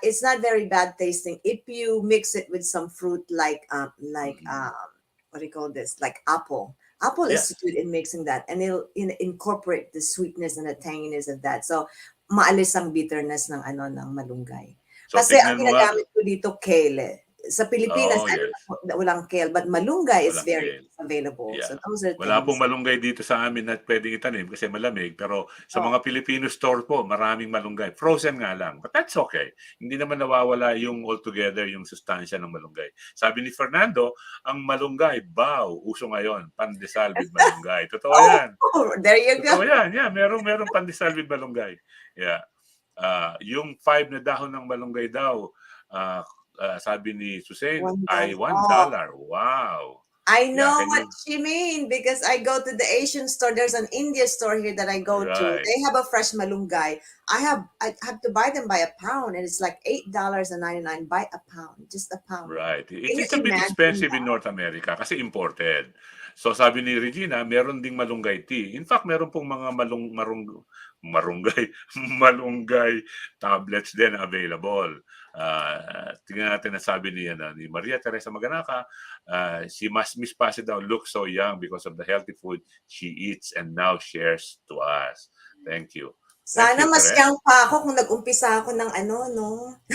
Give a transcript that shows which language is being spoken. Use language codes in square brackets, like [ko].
[en] It's not very bad tasting if you mix it with some fruit like what do you call this? Like apple. Apple is good in mixing that, and it'll incorporate the sweetness and the tanginess of that. [tl] So maalis ang bitterness ng malunggay. [en] So, [tl] Kasi ang tignan mo ginagamit ko dito kale. Sa Pilipinas, walang kale, [en] but malunggay is very available. Yeah. So those are [tl] Wala [en] things. [tl] pong malunggay dito sa amin na pwedeng itanim kasi malamig. Pero sa mga Filipino store po, maraming malunggay. Frozen nga lang. [en] But that's okay. [tl] Hindi naman nawawala yung altogether, yung sustansya ng malunggay. Sabi ni Fernando, ang malunggay, uso ngayon. Pandesal with malunggay. Totoo yan. [en] There you go. [tl] Totoo yan. Yeah, merong pandesal with malunggay. Yeah. Yung 5 na dahon ng malunggay daw, sabi ni Susan, ay $1. [en] Wow. I know what she mean because I go to the Asian store. There's an India store here that I go to. They have a fresh malunggay. I have to buy them by a pound, and it's like $8.99 by a pound, just a pound. Right. It's a bit expensive in North America [tl] kasi imported. So sabi ni Regina, meron ding malunggay tea. In fact, meron pong mga malunggay tablets din available. Tingnan natin na sabi ni Maria Teresa Maganaka, she must Miss Pazzie daw [en] look so young because of the healthy food she eats and now shares to us. Thank you. [tl] Sana mas young pa ako kung nag-umpisa ako ng no?